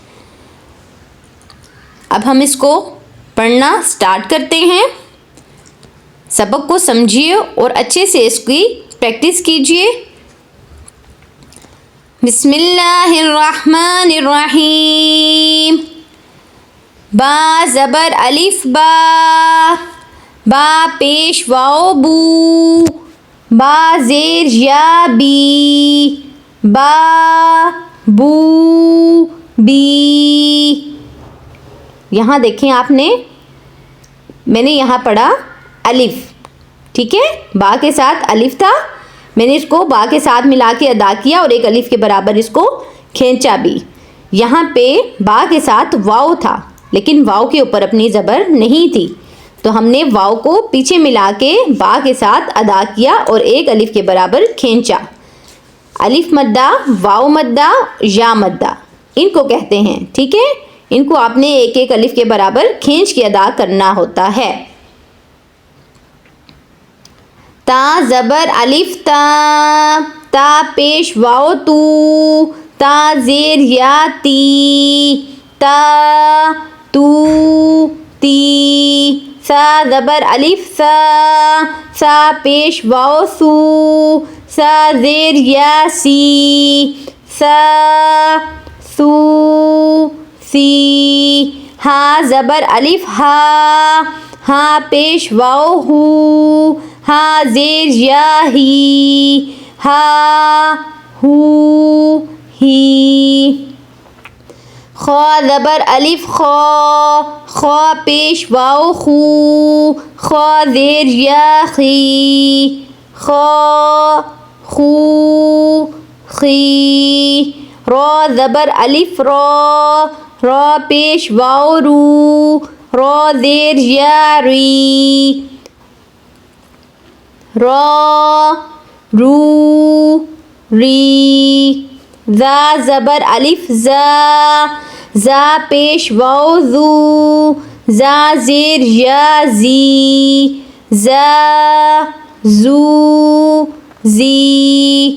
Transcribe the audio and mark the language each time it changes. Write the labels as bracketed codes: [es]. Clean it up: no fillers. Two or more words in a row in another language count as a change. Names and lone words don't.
[ur] اب ہم اس کو پڑھنا سٹارٹ کرتے ہیں۔ سبق کو سمجھیے اور اچھے سے اس کی پریکٹس کیجیے۔ [ar] بسم اللہ الرحمن الرحیم، [ur] با زبر الف با، با پیش واو بو، با زیر یا بی، با بو بی. یہاں دیکھیں آپ نے، میں نے یہاں پڑھا الف، ٹھیک ہے، با کے ساتھ الف تھا، میں نے اس کو با کے ساتھ ملا کے ادا کیا اور ایک الف کے برابر اس کو کھینچا بھی. یہاں پہ با کے ساتھ واو تھا لیکن واو کے اوپر اپنی زبر نہیں تھی، تو ہم نے واو کو پیچھے ملا کے با کے ساتھ ادا کیا اور ایک الف کے برابر کھینچا. الف مدہ، واو مدہ، یا مدہ ان کو کہتے ہیں، ٹھیک ہے. ان کو آپ نے ایک ایک الف کے برابر کھینچ کے ادا کرنا ہوتا ہے. تا زبر الف تا، تا پیش واو تو، تا زیر یا تی، تا تو تی. سا زبر الف سا، سا پیش واو سو، سا زیر یا سی، سا سو سی. ہا زبر الف ہا، ہا پیش واو ہو، ہا زیر یا ہی، ہا ہو ہی. خا زبر الف خا، خا پیش واو خو، خا زیر یا خی، خا خو خی. را زبر الف را، را پیش واو رو، را زیر یا ری، را رو ری. زا زبر الف زا، زا پیش واو زو، زا زیر یا زی، زا زو زی.